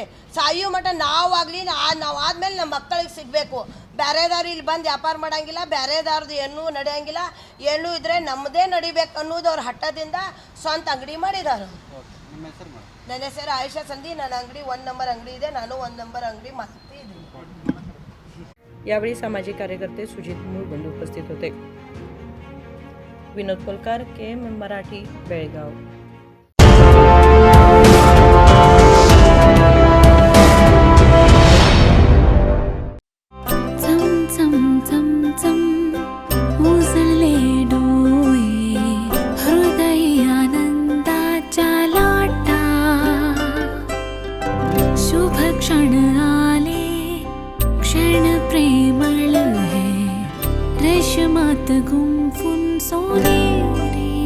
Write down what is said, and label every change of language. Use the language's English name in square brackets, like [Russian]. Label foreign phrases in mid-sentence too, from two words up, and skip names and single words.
[Kannada] ಸಾಯೋ ಮಟ್ಟ ನಾವಾಗಲಿ ನಾವು ಆದಮೇಲೆ ನಮ್ಮ ಮಕ್ಕಳಿಗೆ ಸಿಗಬೇಕು. ಬೇರೆದವ್ರು ಇಲ್ಲಿ ಬಂದು ವ್ಯಾಪಾರ ಮಾಡೋಂಗಿಲ್ಲ, ಬೇರೆದವ್ರದ್ದು ಏನೂ ನಡೆಯೋಂಗಿಲ್ಲ. ಏನೂ ಇದ್ದರೆ ನಮ್ಮದೇ ನಡಿಬೇಕು ಅನ್ನೋದು ಅವ್ರ ಹಠದಿಂದ ಸ್ವಂತ ಅಂಗಡಿ ಮಾಡಿದ್ದಾರೆ. ನಿಮ್ಮ ಹೆಸರು ಮೇಡಮ್? ನನ್ನ ಹೆಸರು ಆಯಶಾ ಸಂಧಿ. ನನ್ನ ಅಂಗಡಿ 1 ನಂಬರ್ ಅಂಗಡಿ ಇದೆ. ನಾನು 1 ನಂಬರ್ ಅಂಗಡಿ ಮಾಡ್ತಾ ಇದ್ದೀನಿ. [Marathi] यावेळी सामाजिक कार्यकर्ते सुजित मूळबंधू उपस्थित होते. विनोद कोलकार, KM मराठी, बेळगाव. चम चम चम चम उजळले डोळे, हृदय आनंदाच्या लाटा, शुभ क्षण आले, क्षण प्रेमळ है, रेशमात गुंफून सोनेरी.